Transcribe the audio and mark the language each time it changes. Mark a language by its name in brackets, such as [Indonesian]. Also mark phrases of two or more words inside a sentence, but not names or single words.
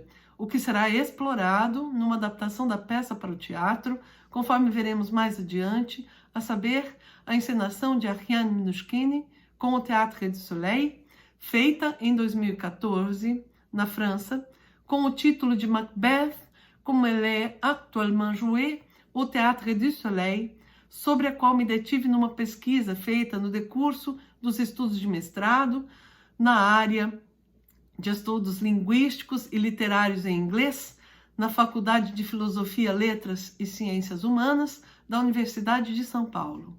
[Portuguese] o que será explorado numa adaptação da peça para o teatro, conforme veremos mais adiante, a saber, a encenação de Ariane Mnouchkine com o Théâtre du Soleil, feita em 2014, na França, com o título de Macbeth, como elle est actuellement jouée au Théâtre du Soleil, sobre a qual me detive numa pesquisa feita no decurso dos estudos de mestrado, na área de estudos linguísticos e literários em inglês, na Faculdade de Filosofia, Letras e Ciências Humanas da Universidade de São Paulo.